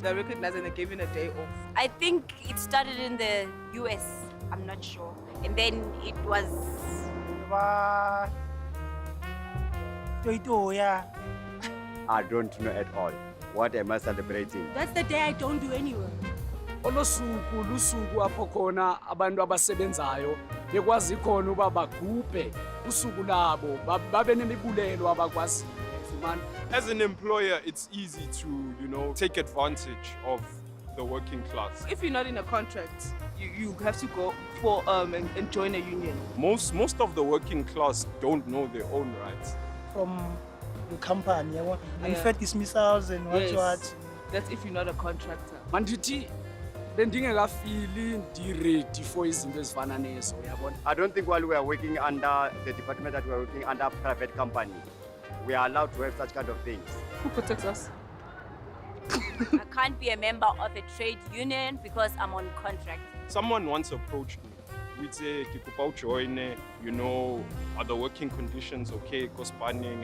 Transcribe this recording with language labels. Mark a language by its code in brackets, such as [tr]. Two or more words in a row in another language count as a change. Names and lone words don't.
[en] They're recognized and they're given a day off. I think it started in the US, I'm not sure. And then it was... I don't know at all. What am I celebrating? That's the day I don't do any work. [xh] Olosuku lusuku apho khona abantu abasebenzayo bekwazi khona uba bagubhe usuku labo babe nemibulelo abakwazi ufumana. [en] As an employer, it's easy to, take advantage of the working class. If you're not in a contract, you have to go for and join a union. Most of the working class don't know their own rights. From the company, unfair dismissals and what. That's if you're not a contractor. [xh] Manditi bendingekafili ndi-ready for izinto ezifana nezo, uyabona. [en] I don't think while we are working under the department that we are working under a private company, we are allowed to have such kind of things. Who protects us? I can't be a member of a trade union because I'm on contract. Someone once approached me. We'd say, Kikupa join, are the working conditions okay, cospanning?